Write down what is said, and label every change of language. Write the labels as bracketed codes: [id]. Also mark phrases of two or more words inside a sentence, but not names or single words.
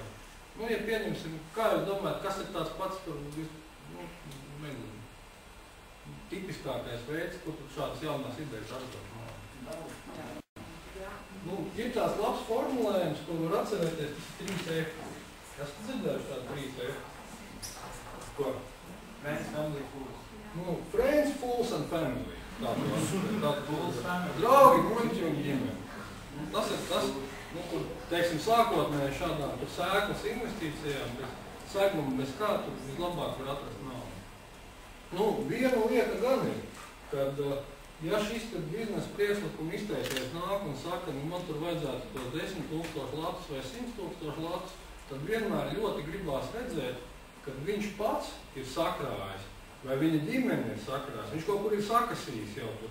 [lv] Ja pieņemsim, kā jūs domājat, kas ir tāds pats tur, tipiskākais veids, kur tur šādas jaunās idejas atrod? Ir tās labs formulējums, ko var atcerēties, tas ir 3F. Esat dzirdējuši tādu 3F? Ko? [en] Friends, family, fools. Friends, fools and family. [lv] Draugi, muļķi un ģimeni. Tas ir tas, kur, teiksim, sākotnēji šādām sēklas investīcijām, bez seguma, bez kā, tur vislabāk var atrast naudu. Viena lieta gan ir, kad ja šis biznesa priekšlikuma izteicējs nāk un saka, nu man tur vajadzētu to 10 000 latus vai 100 000 latus, tad vienmēr ļoti gribās redzēt, kad viņš pats ir sakrājis, vai viņa ģimene ir sakrājis, viņš kaut kur ir sakasījis jau tur.